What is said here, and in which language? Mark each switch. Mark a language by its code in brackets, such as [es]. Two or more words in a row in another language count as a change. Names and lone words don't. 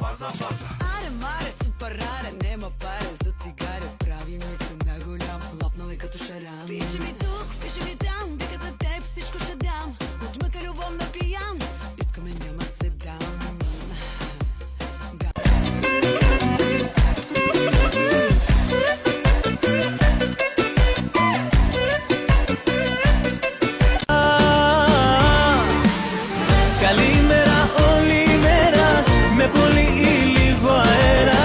[sr] Аре, маре, супер раре, нема паре за цигаре. [bg] Прави ми се на голям, лапнал е като шаран. Пише ми тук, пише ми там, вика за теб всичко ще дам. Отмъка любов на пиян, искаме няма се дам. [el] Καλημέρα όλη μέρα, με πολύ ή λίγο αέρα.